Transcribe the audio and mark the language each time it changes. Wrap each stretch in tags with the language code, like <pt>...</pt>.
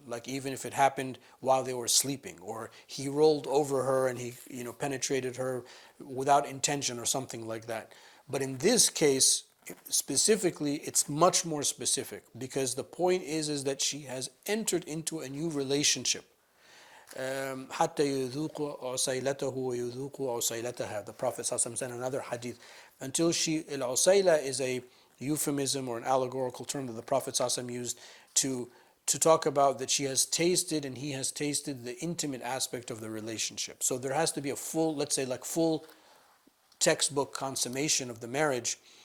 <en>Like even if it happened while they were sleeping, or he rolled over her and he penetrated her without intention or something like that. But in this case, specifically, it's much more specific, because the point is that she has entered into a new relationship.</en> <ar>حتى يذوق عسيلته ويذوق عسيلتها.</ar> <en>The Prophet ﷺ said in another hadith, until al-usayla is a euphemism or an allegorical term that the Prophet ﷺ used to talk about that she has tasted and he has tasted the intimate aspect of the relationship. So there has to be a full, let's say like full textbook consummation of the marriage.</en>